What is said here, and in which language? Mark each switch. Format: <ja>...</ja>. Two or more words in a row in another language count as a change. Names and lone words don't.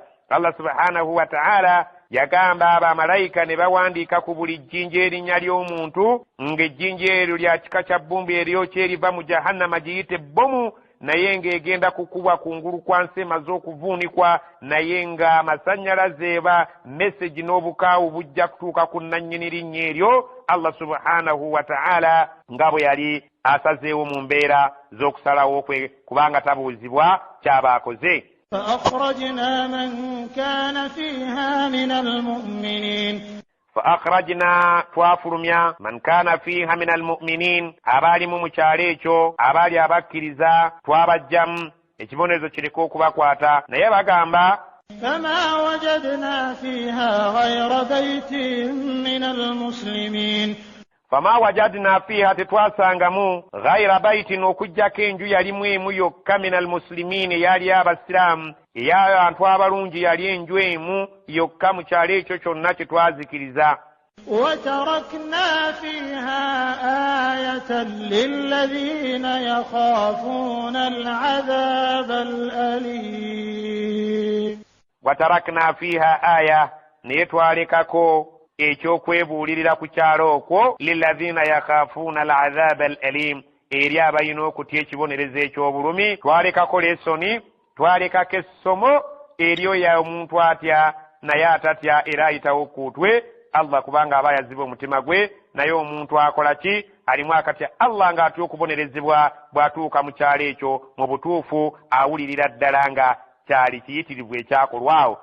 <lg>Allah</lg> <ar>سبحانه وتعالى</ar> <lg>yagamba abamalayika ne bawandiika ku buli jjinja erinnya ly'omuntu ng'ejjinja eryo lya kika kya bbumbi eryokya eriva mu jahannama giyite bbomu naye ng'egenda kukubwa kungulu kwa nsi emaze okuvuunikwa naye nga amasannyalaze eba message n'obukaawu bujja kutuuka ku nnannyini linnya eryo Allah</lg> <ar>سبحانه وتعالى</ar> <lg>nga bwe yali asazeewo mu mbeera z'okusalawo kwe kubanga tabuuzibwa kyaba akoze.</lg> <ar>فأخرجنا من كان فيها من المؤمنين</ar> <lg>فأخرجنا twafulumya</lg> <ar>من كان فيها من المؤمنين</ar> <lg>abaalimu mu kyalo ekyo abaali abakkiriza twabajjamu ekibonerezo kireka okubakwata naye bagamba</lg> <ar>فما وجدنا فيها غير بيت من المسلمين فما وجدنا فيها</ar> <lg>tetwasangamu</lg> <ar>غير بيت</ar> <lg>okujjako enju yalimu emu yokka</lg> <ar>من المسلمين</ar> <lg>yali abasiraamu ey'abantu abalungi yali enju emu yokka mu kyalo ekyo kyonna kye twazikiriza.</lg> <ar>وتركنا فيها آية للذين يخافون العذاب الأليم وتركنا فيها آية</ar> <lg>naye twalekako ekyokwebuulirira ku kyalo okwo</lg> <ar>للذين يخافون العذاب الأليم</ar> <lg>eri abalina okutya ekibonerezo eky'obulumi twalekako lesoni twalekako essomo eryo ya omuntu atya naye atatya era ayitawo kuutwe Allah kubanga aba yaziba omutima gwe naye omuntu akola ki alimu akatya Allah ng'atya okubonerezebwa bw'atuuka mu kyalo ekyo mu butuufu awulirira ddala nga kyali kiyitirivu ekyakolwawo.</lg>